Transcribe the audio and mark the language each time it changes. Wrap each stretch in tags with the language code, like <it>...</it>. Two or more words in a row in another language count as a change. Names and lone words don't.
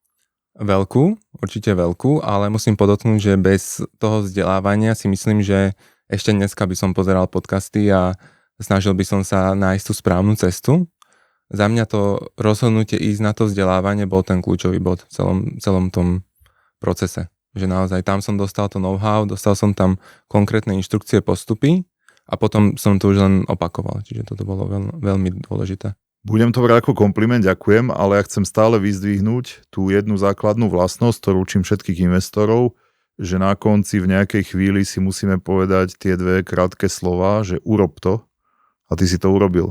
<sk>Veľkú, určite veľkú, ale musím podotknúť, že bez toho vzdelávania si myslím, že ešte dneska by som pozeral podcasty a snažil by som sa nájsť tú správnu cestu. Za mňa to rozhodnutie ísť na to vzdelávanie bol ten kľúčový bod v celom tom procese. Že naozaj tam som dostal to know-how, dostal som tam konkrétne inštrukcie, postupy a potom som to už len opakoval. Čiže toto bolo veľmi dôležité. Budem to brať ako kompliment, ďakujem, ale ja chcem stále vyzdvihnúť tú jednu základnú vlastnosť, ktorú učím všetkých investorov, že na konci v nejakej chvíli si musíme povedať tie dve krátke slová, že urob to a ty si to urobil.</sk>